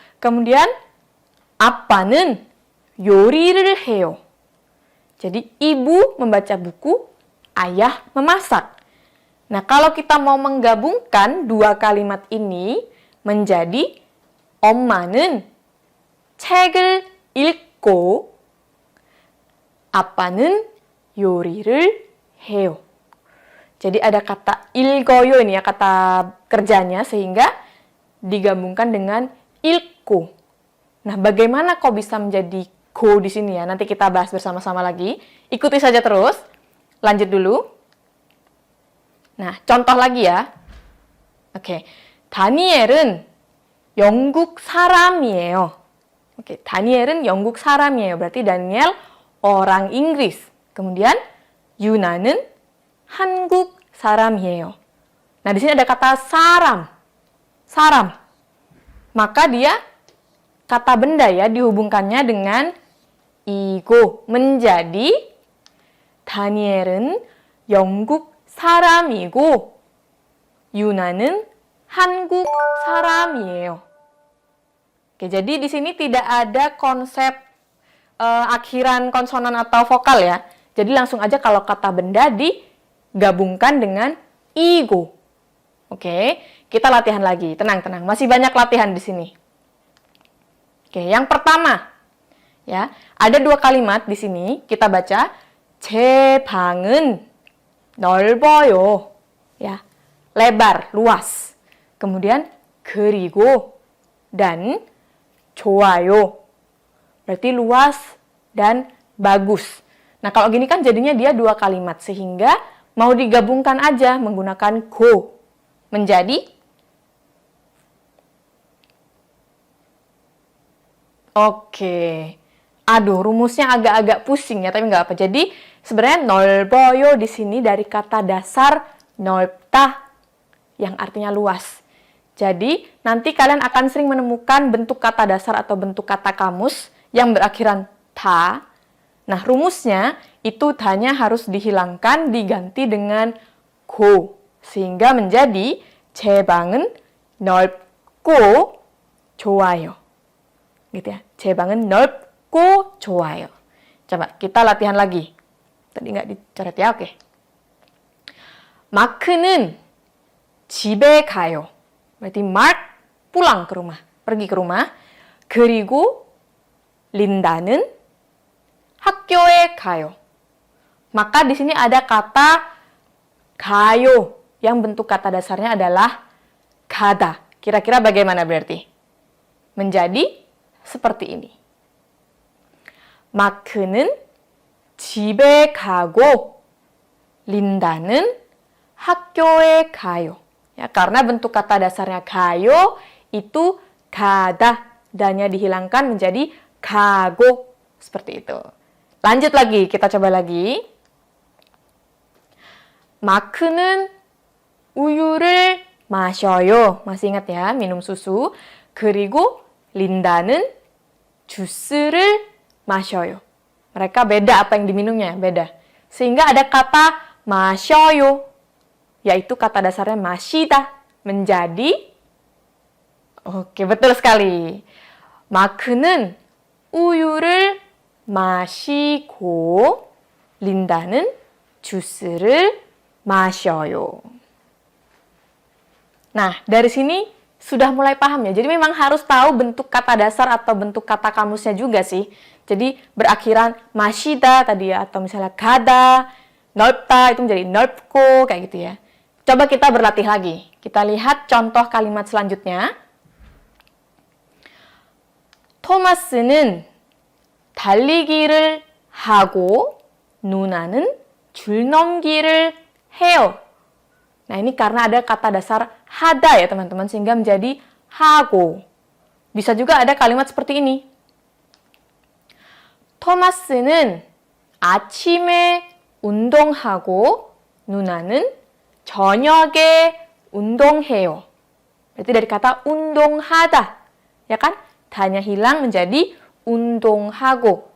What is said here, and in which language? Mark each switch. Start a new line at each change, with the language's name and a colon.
Korean: Kemudian 아빠는 요리를 해요.
Indonesian: Jadi ibu membaca buku, ayah memasak. Nah, kalau kita mau menggabungkan dua kalimat ini menjadi
Korean: 엄마는 책을 읽고 아빠는 요리를 해요.
Indonesian: Jadi ada kata 읽어요 ini ya, kata kerjanya, sehingga digabungkan dengan 읽고. Nah, bagaimana kok bisa menjadi go di sini ya? Nanti kita bahas bersama-sama lagi. Ikuti saja terus. Lanjut dulu. Nah, contoh lagi ya. Oke.
Korean: 다니엘은 영국 사람이에요. Oke, 다니엘은 영국 사람이에요.
Indonesian: berarti Daniel orang Inggris.
Korean: Kemudian 유나는 한국 사람이에요.
Indonesian: Nah, di sini ada kata saram. Saram. Maka dia kata benda ya, dihubungkannya dengan 이고 menjadi
Korean: 다니엘은 영국 사람이고 유나는 한국 사람이에요.
Indonesian: Oke, jadi di sini tidak ada konsep akhiran konsonan atau vokal ya. Jadi langsung aja kalau kata benda digabungkan dengan igo. Oke, kita latihan lagi. Tenang-tenang, masih banyak latihan di sini. Oke, yang pertama ya, ada dua kalimat di sini. Kita baca
Korean: 제 방은 넓어요.
Indonesian: Ya, lebar, luas. Kemudian 그리고 dan 좋아요. Berarti luas dan bagus. Nah, kalau gini kan jadinya dia dua kalimat, sehingga mau digabungkan aja menggunakan go. Menjadi oke. Aduh, rumusnya agak-agak pusing ya, tapi nggak apa. Jadi sebenarnya 넓어요 di sini dari kata dasar 넓다 yang artinya luas. Jadi nanti kalian akan sering menemukan bentuk kata dasar atau bentuk kata kamus yang berakhiran ta. Nah, rumusnya itu tanya harus dihilangkan, diganti dengan go. Sehingga menjadi
Korean: 제 방은 넓고 좋아요.
Indonesian: Gitu ya.
Korean: 제 방은 넓고 좋아요.
Indonesian: Coba kita latihan lagi. Tadi nggak dicoret ya, oke.
Korean: 마크는 집에 가요.
Indonesian: berarti Mark pulang ke rumah, pergi ke rumah.
Korean: 그리고 린다는 학교에 가요.
Indonesian: Maka di sini ada kata 가요 yang bentuk kata dasarnya adalah 가다. Kira-kira bagaimana berarti? Menjadi seperti ini.
Korean: 마크는 집에 가고 린다는 학교에 가요.
Indonesian: Ya, karena bentuk kata dasarnya 가요 itu 가다, dannya dihilangkan menjadi 가고. Seperti itu. Lanjut lagi, kita coba lagi.
Korean: 마크는 우유를 마셔요.
Indonesian: Masih ingat ya, minum susu.
Korean: 그리고 린다는 주스를 마셔요.
Indonesian: Mereka beda apa yang diminumnya, beda. Sehingga ada kata 마셔요, yaitu kata dasarnya 마시다, menjadi. Oke, betul sekali.
Korean: 마크는 우유를 마시고 린다는 주스를 마셔요.
Indonesian: Nah, dari sini sudah mulai paham ya. Jadi memang harus tahu bentuk kata dasar atau bentuk kata kamusnya juga sih. Jadi berakhiran 마시다 tadi ya, atau misalnya 가다, 넓다 itu menjadi 넓고 kayak gitu ya. Coba kita berlatih lagi. Kita lihat contoh kalimat selanjutnya.
Korean: 토마스는 달리기를 하고 누나는 줄넘기를 해요.
Indonesian: Nah, ini karena ada kata dasar hada ya teman-teman, sehingga menjadi hago. Bisa juga ada kalimat seperti ini.
Korean: 토마스는 아침에 운동하고 누나는 저녁에 운동해요.
Indonesian: Berarti dari kata 운동하다, ya kan? Tanya hilang menjadi 운동하고.